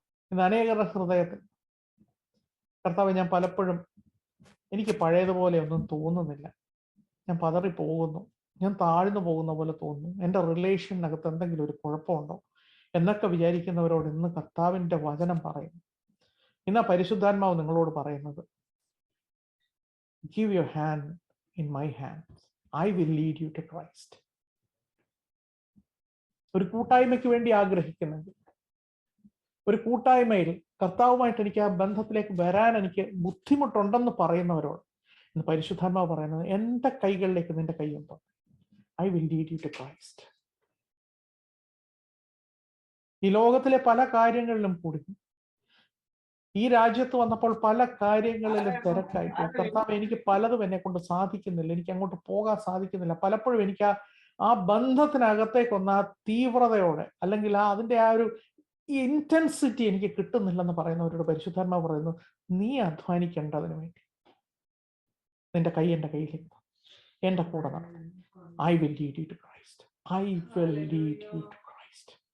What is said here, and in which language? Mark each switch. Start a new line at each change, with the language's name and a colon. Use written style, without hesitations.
Malayalam: ഇന്ന് അനേകരുടെ ഹൃദയത്തിൽ കർത്താവ്, ഞാൻ പലപ്പോഴും എനിക്ക് പഴയതുപോലെ ഒന്നും തോന്നുന്നില്ല, ഞാൻ പതറിപ്പോകുന്നു, ഞാൻ താഴ്ന്നു പോകുന്ന പോലെ തോന്നുന്നു, എൻ്റെ റിലേഷനകത്ത് എന്തെങ്കിലും ഒരു കുഴപ്പമുണ്ടോ എന്നൊക്കെ വിചാരിക്കുന്നവരോട് ഇന്ന് കർത്താവിൻ്റെ വചനം പറയുന്നു. ഇന്ന് പരിശുദ്ധാത്മാവ് നിങ്ങളോട് പറയുന്നത്,
English: give your hand in my hands. I will lead you to Christ.
Malayalam: ഒരു കൂട്ടായ്മയ്ക്ക് വേണ്ടി ആഗ്രഹിക്കുന്നെങ്കിൽ, ഒരു കൂട്ടായ്മയിൽ കർത്താവുമായിട്ട് എനിക്ക് ആ ബന്ധത്തിലേക്ക് വരാൻ എനിക്ക് ബുദ്ധിമുട്ടുണ്ടെന്ന് പറയുന്നവരോട് ഇന്ന് പരിശുദ്ധാത്മാവ് പറയുന്നത്, എൻ്റെ കൈകളിലേക്ക് നിന്റെ കൈയുണ്ടോ?
English: I will lead you to Christ.
Malayalam: ഈ ലോകത്തിലെ പല കാര്യങ്ങളിലും കൂടി, ഈ രാജ്യത്ത് വന്നപ്പോൾ പല കാര്യങ്ങളിലും തിരക്കായിട്ട്, കർത്താവ് എനിക്ക് പലതും എന്നെ കൊണ്ട് സാധിക്കുന്നില്ല, എനിക്ക് അങ്ങോട്ട് പോകാൻ സാധിക്കുന്നില്ല. പലപ്പോഴും എനിക്ക് ആ ബന്ധത്തിനകത്തേക്കൊന്ന് ആ തീവ്രതയോടെ, അല്ലെങ്കിൽ അതിൻ്റെ ആ ഒരു ഇന്റൻസിറ്റി എനിക്ക് കിട്ടുന്നില്ലെന്ന് പറയുന്നവരോട് പരിശുദ്ധാത്മാവ് പറയുന്നു, നീ അധ്വാനിക്കേണ്ടതിന് വേണ്ടി, നിന്റെ കൈ എൻ്റെ കയ്യിലേക്ക് എൻ്റെ കൂടെ നടന്നു.
English: I will lead you to Christ. I will lead you to Christ.